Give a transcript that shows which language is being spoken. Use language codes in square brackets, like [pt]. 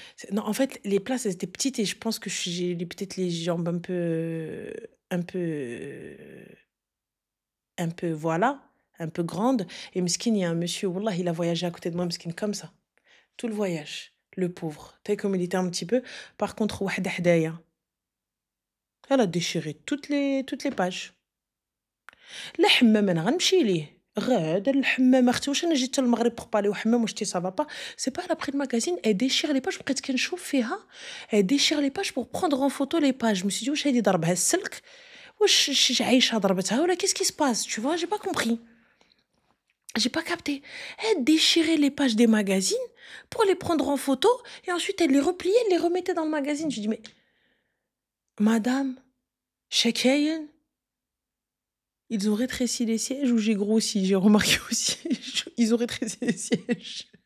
[fr] Non, en fait, les places, elles étaient petites et je pense que j'ai peut-être les jambes un peu, voilà, un peu grandes. Et Mskin, il y a un monsieur, Wallah, il a voyagé à côté de moi, Mskin, comme ça. Tout le voyage, le pauvre. T'as vu comme il était un petit peu. Par contre, [ar] Wahda Hadaya, [fr] elle a déchiré toutes les pages. [ar] الحمام أنا غنمشي ليه، غادا الحمام أختي واش أنا جيت للمغرب [fr] pour pas aller au [ar] حمام واش [fr] ça va pas. C'est pas elle a pris le magazine, elle déchire les pages [ar] بقيت كنشوف فيها، [fr] elle déchire les pages pour prendre en photo les pages. Je me suis dit [ar] واش هادي ضربها السلك، واش شي عايشة ضربتها ولا [fr] qu'est-ce qui se passe? Tu vois? J'ai pas compris. J'ai pas capté. Elle déchirait les pages des magazines pour les prendre en photo et ensuite elle les repliait, elle les remettait dans le magazine. Je dis mais madame, [ar] شكاين. [fr] Ils ont rétréci les sièges ou j'ai grossi? J'ai remarqué aussi, ils ont rétréci les sièges.